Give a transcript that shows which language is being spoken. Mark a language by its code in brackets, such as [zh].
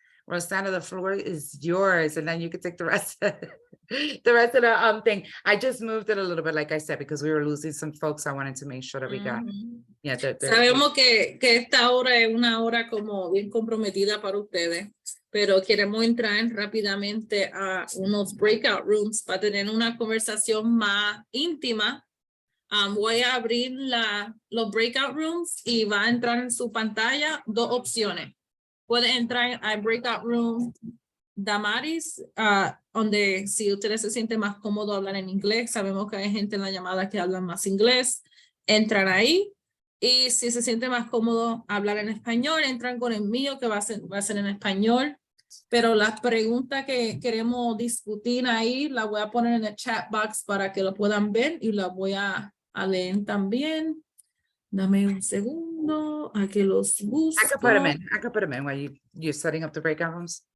[en] Rosanna, the floor is yours, and then you can take the rest of the thing. I just moved it a little bit, like I said, because we were losing some folks. I wanted to make sure that we got. Yeah, [es] sabemos que esta hora es una hora como bien comprometida para ustedes, pero queremos entrar rápidamente a unos breakout rooms para tener una conversación más íntima. Voy a abrir los breakout rooms y va a entrar en su pantalla 2 opciones. Puede entrar al breakout room Damaris, donde si ustedes se sienten más cómodos hablar en inglés, sabemos que hay gente en la llamada que habla más inglés, entran ahí. Y si se siente más cómodo hablar en español, entran con el mío que va a ser en español. Pero las preguntas que queremos discutir ahí, las voy a poner en el chat box para que lo puedan ver y las voy a leer también. Dame un segundo a que los busco. [en] I could put them in while you're setting up the breakout rooms.